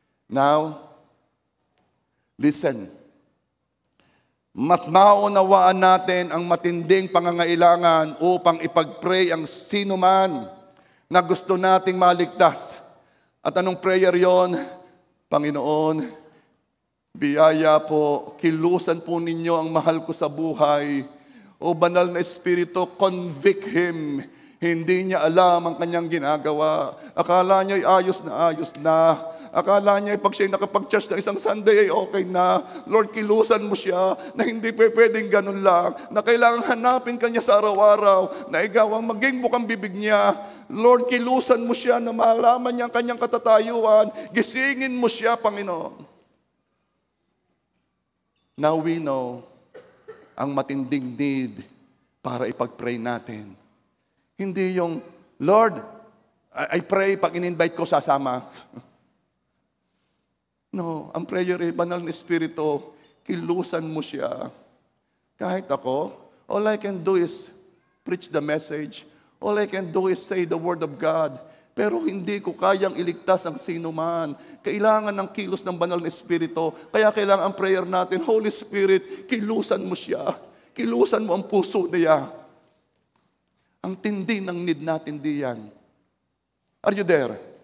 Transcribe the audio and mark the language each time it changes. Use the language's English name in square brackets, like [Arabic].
[Filipino] Now, listen. Mas maunawaan natin ang matinding pangangailangan upang ipag-pray ang sino man na gusto nating maligtas. At anong prayer yon? Panginoon, biyaya po, kilusan po ninyo ang mahal ko sa buhay. O banal na Espiritu, convict him. Hindi niya alam ang kanyang ginagawa. Akala niya ay ayos na. Akala niya pag siya'y nakapag-church ng isang Sunday ay okay na. Lord, kilusan mo siya na hindi pwedeng ganun lang. Na kailangan hanapin ka niya sa araw-araw. Na ikaw ang maging bukang bibig niya. Lord, kilusan mo siya na malaman niya ang kanyang katatayuan. Gisingin mo siya, Panginoon. [English] Now we know [Filipino] ang matinding need para ipag-pray natin. Hindi yung, [English] Lord, I pray [Filipino] pag in-invite ko sasama. No, ang prayer ay banal na Espiritu, kilusan mo siya. Kahit ako, [English] all I can do is preach the message. All I can do is say the word of God. [Filipino] Pero hindi ko kayang iligtas ang sino man. Kailangan ng kilos ng banal na Espiritu. Kaya kailangan ang prayer natin, Holy Spirit, kilusan mo siya. Kilusan mo ang puso niya. Ang tindi ng need natin diyan. [English] Are you there?